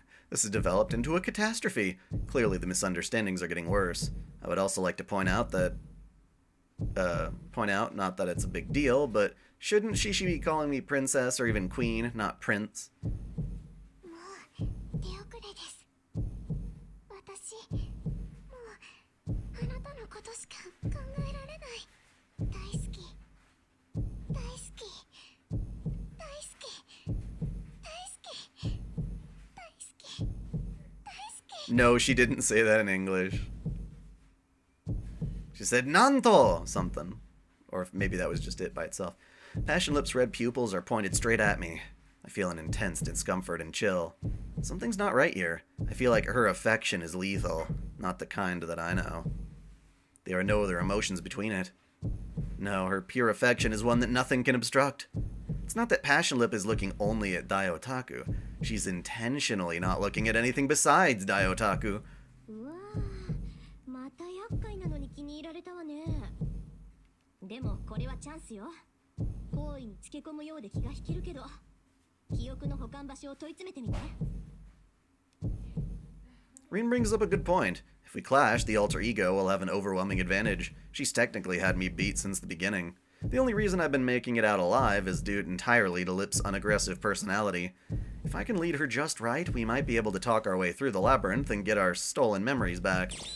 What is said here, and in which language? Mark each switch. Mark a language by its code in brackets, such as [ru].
[en] This has developed into a catastrophe. Clearly the misunderstandings are getting worse. I would also like to point out that... not that it's a big deal, but shouldn't she be calling me princess or even queen, not prince? [ja] もう手遅れです。私、もうあなたのことしか考えられない。大好き。大好き。大好き。大好き。大好き。大好き。 [en] No, she didn't say that in English. She said Nanto something. Or maybe that was just it by itself. Passion Lip's red pupils are pointed straight at me. I feel an intense discomfort and chill. Something's not right here. I feel like her affection is lethal, not the kind that I know. There are no other emotions between it. No, her pure affection is one that nothing can obstruct. It's not that Passion Lip is looking only at Dai-Otaku. She's intentionally not looking at anything besides Dai-Otaku. [ja] うわー、また厄介なのに気に入られたわね。でもこれはチャンスよ。行為につけ込むようで気が引けるけど、記憶の保管場所を問い詰めてみて。 [en] Rin brings up a good point. If we clash, the alter ego will have an overwhelming advantage. She's technically had me beat since the beginning. The only reason I've been making it out alive is due entirely to Lip's unaggressive personality. If I can lead her just right, we might be able to talk our way through the labyrinth and get our stolen memories back.